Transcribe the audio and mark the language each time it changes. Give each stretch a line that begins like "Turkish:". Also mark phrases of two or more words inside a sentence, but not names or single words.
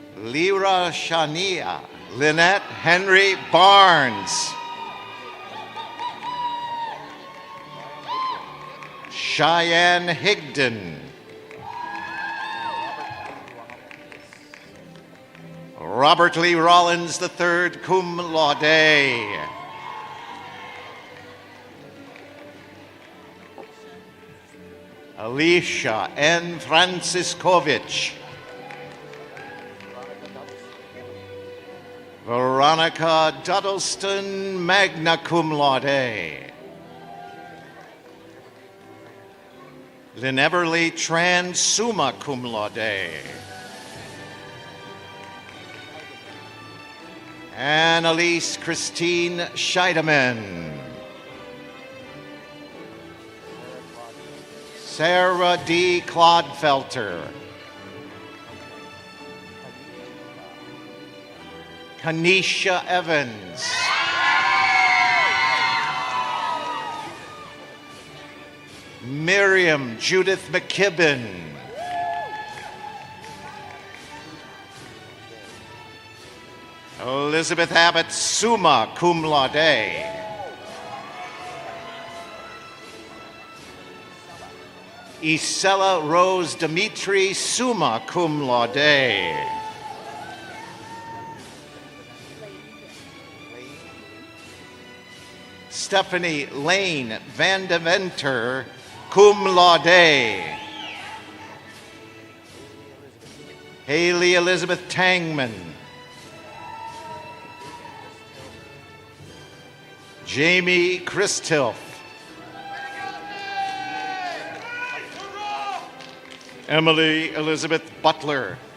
English: Lyra Shania, Lynette Henry Barnes, Cheyenne Higdon, Robert Lee Rollins III,
Latin: cum laude.
English: Alicia N. Franciscovich, Veronica Duddleston,
Latin: magna cum laude.
English: Lynn Everly Tran,
Latin: summa cum laude.
English: Annalise Christine Scheidemann. Sarah D. Clodfelter. Kanisha Evans. Miriam Judith McKibben. Elizabeth Abbott,
Latin: summa cum laude.
English: Isela Rose Dimitri,
Latin: summa cum laude.
English: Stephanie Lane Van de Venter,
Latin: cum laude.
English: Haley Elizabeth Tangman. Jamie Christilf. Emily Elizabeth Butler.